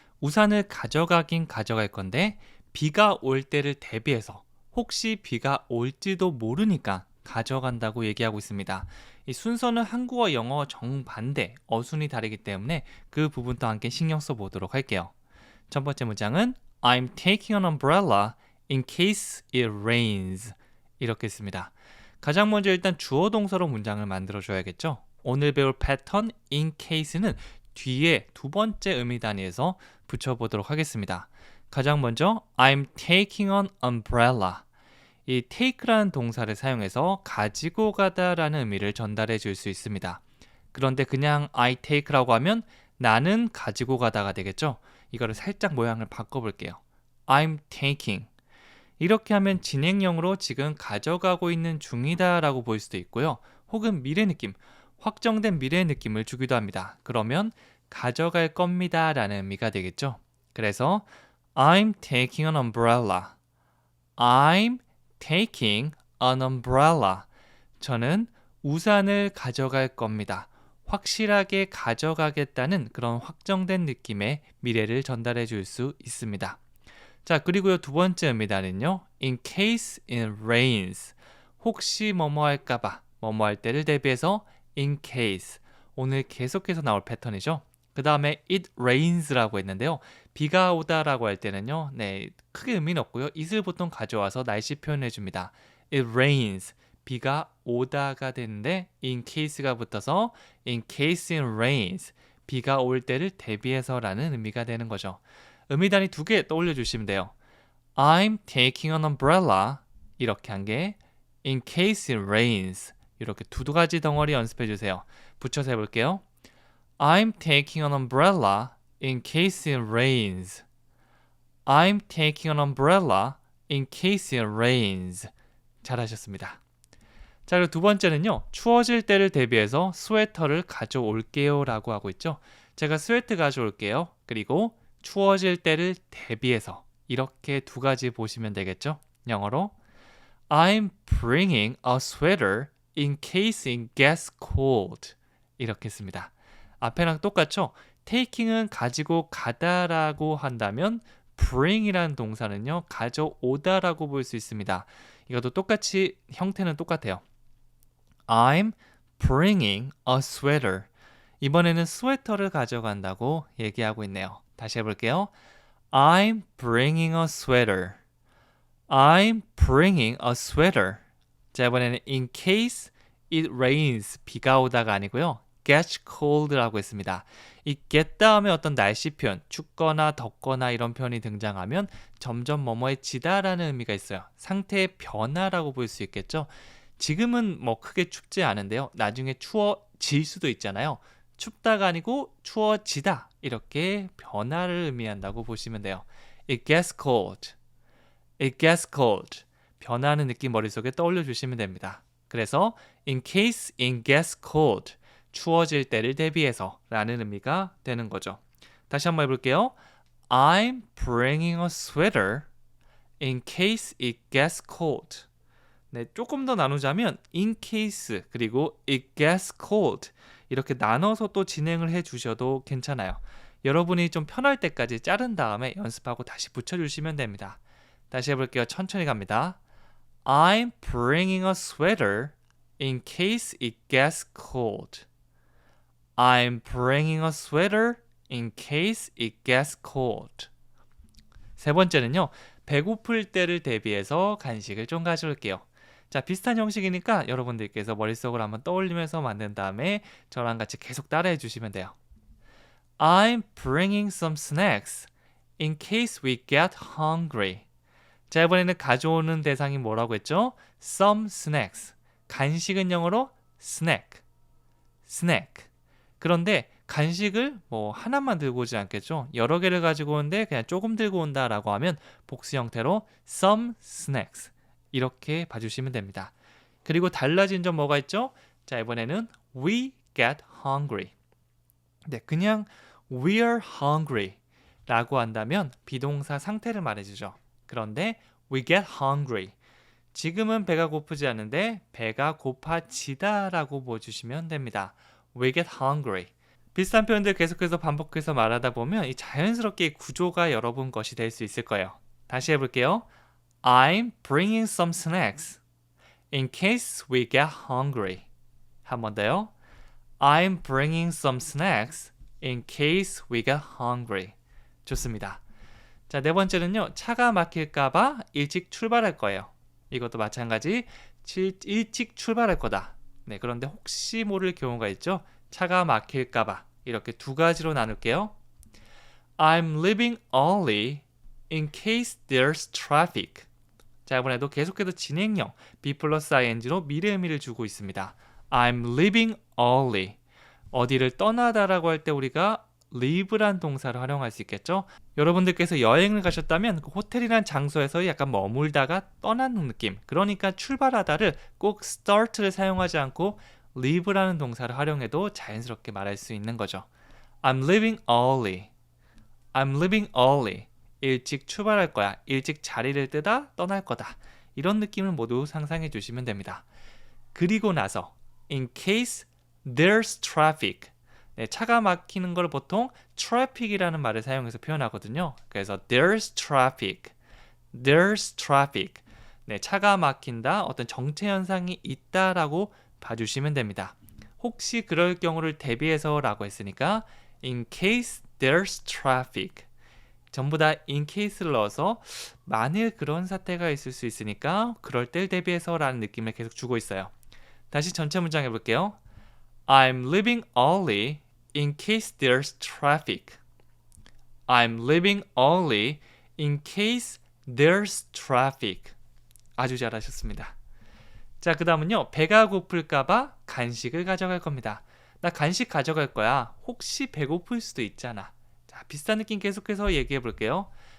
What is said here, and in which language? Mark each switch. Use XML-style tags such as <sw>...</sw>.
<ko>우산을 가져가긴 가져갈 건데 비가 올 때를 대비해서 혹시 비가 올지도 모르니까 가져간다고 얘기하고 있습니다. 이 순서는 한국어, 영어 정반대, 어순이 다르기 때문에 그 부분도 함께 신경 써 보도록 할게요. 첫 번째 문장은</ko> <en>I'm taking an umbrella in case it rains.</en> <ko>이렇게 씁니다. 가장 먼저 일단 주어 동사로 문장을 만들어 줘야겠죠. 오늘 배울 패턴 in case는 뒤에 두 번째 의미 단위에서 붙여보도록 하겠습니다. 가장 먼저</ko> <en>I'm taking an umbrella.</en> <ko>이 take라는 동사를 사용해서 가지고 가다라는 의미를 전달해 줄 수 있습니다. 그런데 그냥</ko> <en>I take</en> <ko>라고 하면 나는 가지고 가다가 되겠죠. 이거를 살짝 모양을 바꿔볼게요.</ko> <en>I'm taking.</en> <ko>이렇게 하면 진행형으로 지금 가져가고 있는 중이다 라고 볼 수도 있고요. 혹은 미래 느낌, 확정된 미래의 느낌을 주기도 합니다. 그러면 가져갈 겁니다 라는 의미가 되겠죠. 그래서</ko> <en>I'm taking an umbrella. I'm taking an umbrella.</en> <ko>저는 우산을 가져갈 겁니다. 확실하게 가져가겠다는 그런 확정된 느낌의 미래를 전달해 줄 수 있습니다. 자, 그리고요, 두 번째 의미단은요,</ko> <en>in case it rains.</en> <ko>혹시 뭐뭐 할까봐, 뭐뭐 할 때를 대비해서 in case. 오늘 계속해서 나올 패턴이죠. 그 다음에</ko> <en>it rains</en> <ko>라고 했는데요. 비가 오다라고 할 때는요, 네, 크게 의미는 없고요. it을 보통 가져와서 날씨 표현해 줍니다.</ko> <en>it rains.</en> <ko>비가 오다가 되는데</ko> <en>in case가</en> <ko>붙어서</ko> <en>in case it rains.</en> <ko>비가 올 때를 대비해서라는 의미가 되는 거죠. 의미단위 두 개 떠올려 주시면 돼요.</ko> <en>I'm taking an umbrella.</en> <ko>이렇게 한 개.</ko> <en>In case it rains.</en> <ko>이렇게 두 가지 덩어리 연습해 주세요. 붙여서 해볼게요.</ko> <en>I'm taking an umbrella in case it rains. I'm taking an umbrella in case it rains.</en> <ko>잘하셨습니다. 자, 그리고 두 번째는요. 추워질 때를 대비해서 스웨터를 가져올게요 라고 하고 있죠. 제가 스웨터 가져올게요. 그리고 추워질 때를 대비해서 이렇게 두 가지 보시면 되겠죠. 영어로</ko> <en>I'm bringing a sweater in case it gets cold.</en> <ko>이렇게 씁니다. 앞에랑 똑같죠? taking은 가지고 가다라고 한다면 bring이라는 동사는요. 가져오다라고 볼 수 있습니다. 이것도 똑같이 형태는 똑같아요.</ko> <en>I'm bringing a sweater.</en> <ko>이번에는 스웨터를 가져간다고 얘기하고 있네요. 다시 해볼게요.</ko> <en>I'm bringing a sweater. I'm bringing a sweater.</en> <ko>자, 이번에는</ko> <en>in case it rains.</en> <ko>비가 오다가 아니고요.</ko> <en>gets cold</en> <ko>라고 했습니다. 이 get 다음에 어떤 날씨 표현, 춥거나 덥거나 이런 표현이 등장하면 점점 뭐뭐해지다라는 의미가 있어요. 상태의 변화라고 볼 수 있겠죠. 지금은 뭐 크게 춥지 않은데요. 나중에 추워질 수도 있잖아요. 춥다가 아니고 추워지다. 이렇게 변화를 의미한다고 보시면 돼요.</ko> <en>It gets cold. It gets cold.</en> <ko>변화하는 느낌 머릿속에 떠올려 주시면 됩니다. 그래서</ko> <en>in case it gets cold.</en> <ko>추워질 때를 대비해서 라는 의미가 되는 거죠. 다시 한번 해볼게요.</ko> <en>I'm bringing a sweater in case it gets cold.</en> <ko>네, 조금 더 나누자면 in case 그리고</ko> <en>it gets cold</en> <ko>이렇게 나눠서 또 진행을 해 주셔도 괜찮아요. 여러분이 좀 편할 때까지 자른 다음에 연습하고 다시 붙여주시면 됩니다. 다시 해볼게요. 천천히 갑니다.</ko> <en>I'm bringing a sweater in case it gets cold. I'm bringing a sweater in case it gets cold.</en> <ko>세 번째는요. 배고플 때를 대비해서 간식을 좀 가져올게요. 자, 비슷한 형식이니까 여러분들께서 머릿속으로 한번 떠올리면서 만든 다음에 저랑 같이 계속 따라해 주시면 돼요.</ko> <en>I'm bringing some snacks in case we get hungry.</en> <ko>자, 이번에는 가져오는 대상이 뭐라고 했죠?</ko> <en>Some snacks.</en> <ko>간식은 영어로 snack.</ko> <en>snack.</en> <ko>그런데 간식을 뭐 하나만 들고 오지 않겠죠? 여러 개를 가지고 오는데 그냥 조금 들고 온다라고 하면 복수 형태로 some snacks. 이렇게 봐주시면 됩니다. 그리고 달라진 점 뭐가 있죠? 자, 이번에는</ko> <en>we get hungry.</en> <ko>네, 그냥</ko> <en>we're hungry</en> <ko>라고 한다면 비동사 상태를 말해주죠. 그런데</ko> <en>we get hungry.</en> <ko>지금은 배가 고프지 않은데 배가 고파지다 라고 보여주시면 됩니다.</ko> <en>we get hungry.</en> <ko>비슷한 표현들 계속해서 반복해서 말하다 보면 이 자연스럽게 구조가 여러분 것이 될 수 있을 거예요. 다시 해볼게요.</ko> <en>I'm bringing some snacks in case we get hungry.</en> <ko>한 번 더요.</ko> <en>I'm bringing some snacks in case we get hungry.</en> <ko>좋습니다. 자, 네 번째는요. 차가 막힐까봐 일찍 출발할 거예요. 이것도 마찬가지 일찍 출발할 거다. 네, 그런데 혹시 모를 경우가 있죠. 차가 막힐까봐 이렇게 두 가지로 나눌게요.</ko> <en>I'm leaving early in case there's traffic.</en> <ko>자, 이번에도 계속해서 진행형 be 플러스 ing로 미래 의미를 주고 있습니다.</ko> <en>I'm leaving early.</en> <ko>어디를 떠나다라고 할 때 우리가 leave란 동사를 활용할 수 있겠죠. 여러분들께서 여행을 가셨다면 그 호텔이란 장소에서 약간 머물다가 떠나는 느낌. 그러니까 출발하다를 꼭 start를 사용하지 않고 leave라는 동사를 활용해도 자연스럽게 말할 수 있는 거죠.</ko> <en>I'm leaving early. I'm leaving early.</en> <ko>일찍 출발할 거야. 일찍 자리를 뜨다 떠날 거다. 이런 느낌을 모두 상상해 주시면 됩니다. 그리고 나서</ko> <en>in case there's traffic.</en> <ko>네, 차가 막히는 걸 보통 traffic이라는 말을 사용해서 표현하거든요. 그래서</ko> <en>there's traffic. there's traffic.</en> <ko>네, 차가 막힌다. 어떤 정체 현상이 있다라고 봐주시면 됩니다. 혹시 그럴 경우를 대비해서라고 했으니까</ko> <en>in case there's traffic.</en> <ko>전부 다 in case를 넣어서 만일 그런 사태가 있을 수 있으니까 그럴 때를 대비해서라는 느낌을 계속 주고 있어요. 다시 전체 문장 해볼게요.</ko> <en>I'm leaving early in case there's traffic. I'm leaving early in case there's traffic.</en> <ko>아주 잘하셨습니다. 자, 그 다음은요. 배가 고플까봐 간식을 가져갈 겁니다. 나 간식 가져갈 거야. 혹시 배고플 수도 있잖아. 자, 비슷한 느낌 계속해서 얘기해 볼게요.</ko>